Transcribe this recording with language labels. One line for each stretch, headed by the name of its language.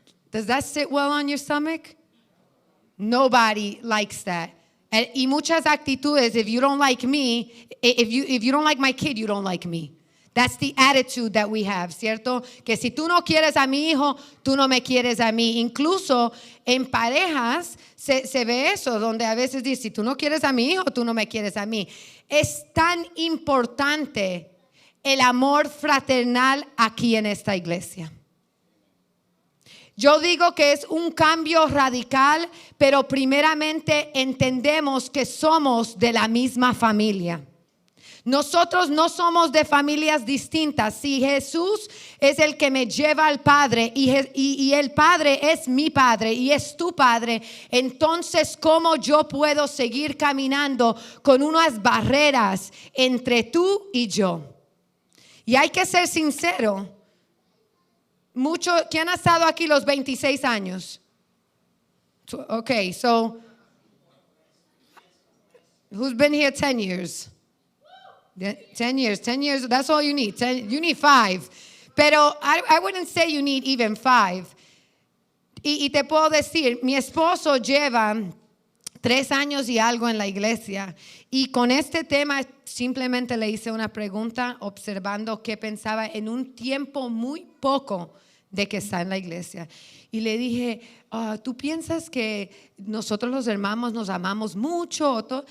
English: Does that sit well on your stomach? Nobody likes that.
Spanish: Y muchas actitudes,
English: if you don't like me, if you don't like my kid, you don't like me. That's the attitude that we have,
Spanish: ¿cierto? Que si tú no quieres a mi hijo, tú no me quieres a mí. Incluso en parejas se ve eso, donde a veces dice, si tú no quieres a mi hijo, tú no me quieres a mí. Es tan importante el amor fraternal aquí en esta iglesia. Yo digo que es un cambio radical, pero primeramente entendemos que somos de la misma familia. Nosotros no somos de familias distintas. Si Jesús es el que me lleva al Padre y el Padre es mi Padre y es tu Padre, entonces ¿cómo yo puedo seguir caminando con unas barreras entre tú y yo? Y hay que ser sincero. ¿Quién ha estado aquí los 26 años?
English: Okay, so who's been here 10 years? 10 years, that's all you need. You need 5.
Spanish: Pero
English: I wouldn't say you need even 5.
Spanish: Y te puedo decir, mi esposo lleva 3 años y algo en la iglesia. Y con este tema simplemente le hice una pregunta observando qué pensaba en un tiempo muy poco de que está en la iglesia. Y le dije, ¿tú piensas que nosotros los hermanos nos amamos mucho?